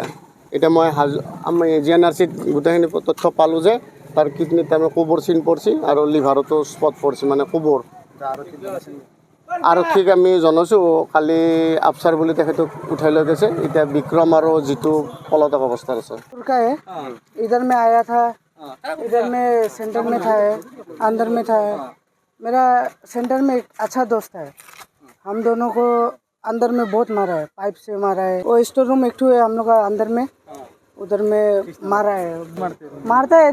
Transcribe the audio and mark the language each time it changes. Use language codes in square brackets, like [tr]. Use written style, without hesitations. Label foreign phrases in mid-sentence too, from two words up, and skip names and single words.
[as] এতিয়া মই আমি JNRCত গোটেইখিনি তথ্য পালোঁ যে তাৰ কিডনীত তাৰমানে কোবৰ চিন পৰিছে আৰু লিভাৰতো স্পট পৰিছে, মানে কোবৰ। আৰক্ষীক আমি জনাইছোঁ, কালি আফচাৰ বুলি তেখেতক উঠাই লৈ গৈছে। এতিয়া বিক্ৰম আৰু জিতু পলাতক অৱস্থাত আছে। [hi] इधर में आया था, इधर में सेंटर में था, अंदर में था। मेरा सेंटर में एक अच्छा दोस्त है, हम दोनों को अंदर में बहुत मारा है, पाइप से मारा है। वो [en] store room [hi] एक ठो है हम लोग का अंदर में, उधर में मारा है, मारता है।